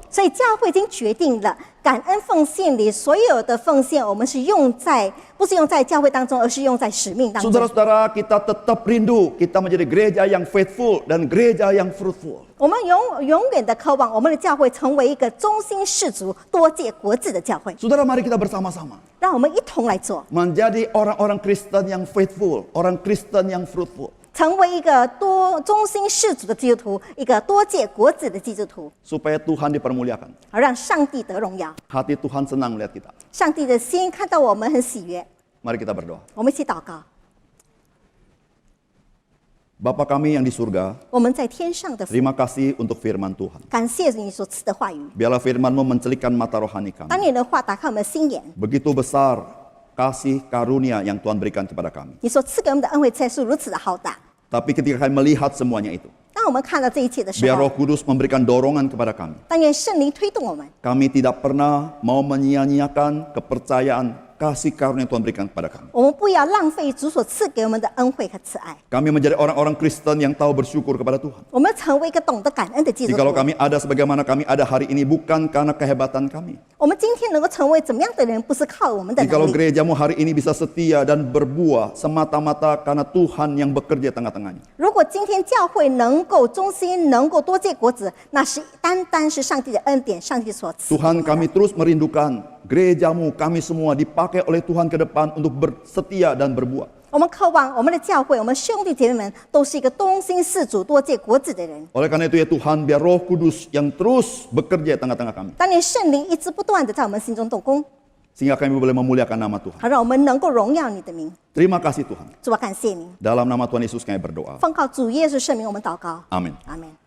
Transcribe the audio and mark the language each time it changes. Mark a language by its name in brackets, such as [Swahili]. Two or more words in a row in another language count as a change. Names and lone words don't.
[Chinese] 所以教会已经决定了，感恩奉献里所有的奉献，我们是不是用在教会当中，而是用在使命当中。 [Indonesian] Saudara-saudara, kita tetap rindu kita menjadi gereja yang faithful dan gereja yang fruitful. [Chinese] 我们永远的渴望我们的教会成为一个忠心事足、多结果子的教会。 [Indonesian] Saudara, mari kita bersama-sama [Chinese] 让我们一同来做， [Indonesian] menjadi orang-orang Kristen yang faithful, orang Kristen yang fruitful. [Chinese] 成为一个忠心事足的基督徒，一个多结果子的基督徒， [Indonesian] Supaya Tuhan dipermuliakan. [Chinese] 而让上帝得荣耀。 [Indonesian] Hati Tuhan senang melihat kita. [Chinese] 上帝的心看到我们很喜悦， [Indonesian] Mari kita berdoa. [Chinese] 我们一起祷告。 [Indonesian] Bapa kami yang di surga, [Chinese] 我们在天上的父， [Indonesian] terima kasih untuk firman Tuhan. [Chinese] 感谢你所赐的话语。 [Indonesian] Biarlah firman-Mu mencelikkan mata rohani [Chinese] 当 [Indonesian] kami. [Chinese] 你的话打开我们的心眼， [Indonesian] Begitu besar kasih karunia yang Tuhan berikan kepada kami. [Chinese] 你所赐给我们的恩惠才是如此的浩大。 [Indonesian] Tapi ketika kami melihat semuanya itu, [Chinese] 当我们看到这一切的时 [Indonesian] biar [Chinese] 候 [Indonesian] Roh， Kudus memberikan dorongan kepada kami. [Chinese] 但愿圣灵推动我们， [Indonesian] Kami tidak pernah mau menyia-nyiakan kepercayaan kasih karunia yang Tuhan berikan kepada kami. [Chinese] 我们不要浪费主所赐给我们的恩惠和慈爱。 [Indonesian] Kami menjadi orang-orang Kristen yang tahu bersyukur kepada Tuhan. [Chinese] 我们要成为一个懂得感恩的基督 [Indonesian] Jikalau [Chinese] 徒。 [Indonesian] kami ada sebagaimana kami ada hari ini bukan karena kehebatan kami. [Chinese] 我们今天能够成为怎么样的人，不是靠我们的 [Indonesian] Jikalau [Chinese] 能力。 [Indonesian] gerejamu hari ini bisa setia dan berbuah semata-mata karena Tuhan yang bekerja tengah-tengahnya. [Chinese] 如果今天教会能够忠心，能够多结果子，那是单单是上帝的恩典，上帝所赐。 [Indonesian] Tuhan, kami terus merindukan gerejamu, kami semua dipakai oleh Tuhan ke depan untuk bersetia dan berbuah. [Chinese] 我们渴望我们的教会，我们兄弟姐妹们都是一个忠心事主、多结果子的人。 [Indonesian] Oleh karena itu ya Tuhan, biar Roh Kudus yang terus bekerja di tengah-tengah kami. [Chinese] 当年圣灵一直不断的在我们心中动工， [Indonesian] Sehingga kami boleh memuliakan nama Tuhan. [Chinese] 好让我们能够荣耀你的名。 [Indonesian] Terima kasih Tuhan. [Chinese] 主啊，感谢你， [Indonesian] Dalam nama Tuhan Yesus kami berdoa. [Chinese] 奉靠主耶稣圣名，我们祷告， [Indonesian] Amin. [Chinese] 阿门。